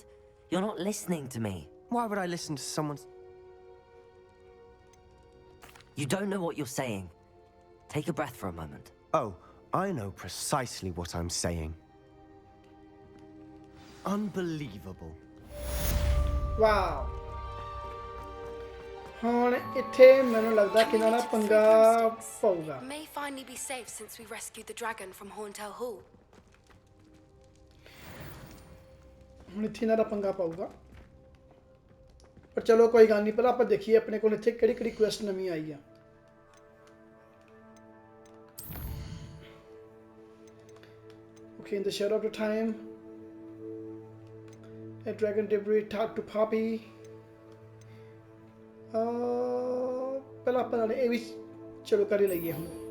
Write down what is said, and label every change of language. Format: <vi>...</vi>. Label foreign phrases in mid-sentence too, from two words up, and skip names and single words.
<en>You're not listening to me. Why would I listen to someone's... You don't know what you're saying. Take a breath for a moment. Oh, I know precisely what I'm saying. Unbelievable.</en> <pa>ਵਾਓ ਹੁਣ ਇੱਥੇ ਮੈਨੂੰ ਲੱਗਦਾ ਕਿ ਨਾ ਪੰਗਾ ਪਊਗਾ</pa> <en>May finally be safe since we rescued the dragon from Horntail Hall.</en> <pa>ਹੁਣ ਇੱਥੇ ਇਹਨਾਂ ਦਾ ਪੰਗਾ ਪਊਗਾ ਪਰ ਚਲੋ ਕੋਈ ਗੱਲ ਨਹੀਂ ਪਹਿਲਾਂ ਆਪਾਂ ਦੇਖੀਏ ਆਪਣੇ ਕੋਲ ਇੱਥੇ ਕਿਹੜੀ ਕਿਹੜੀ ਕੁਐਸਟ ਨਵੀਂ ਆਈ ਆ</pa> <en>Okay, in the shadow of the time, a dragon debris talked to Poppy.</en> <pa>ਪਹਿਲਾਂ ਆਪਾਂ ਨਾਲ ਇਹ ਵੀ ਚਲੋ ਕਰ ਹੀ ਲਈਏ ਹੁਣ</pa>